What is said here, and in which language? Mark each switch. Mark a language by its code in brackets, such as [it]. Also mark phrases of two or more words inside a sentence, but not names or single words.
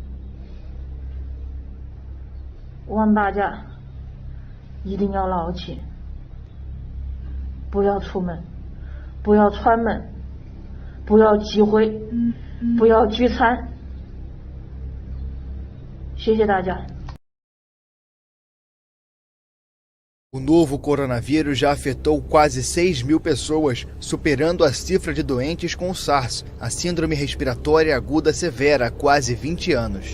[zh] 望大家一定要牢记，不要出门，不要串门，不要聚会，不要聚餐。谢谢大家。 [pt] O novo coronavírus já afetou quase 6.000 pessoas, superando a cifra de doentes com o SARS, a síndrome respiratória aguda severa, há quase 20 anos.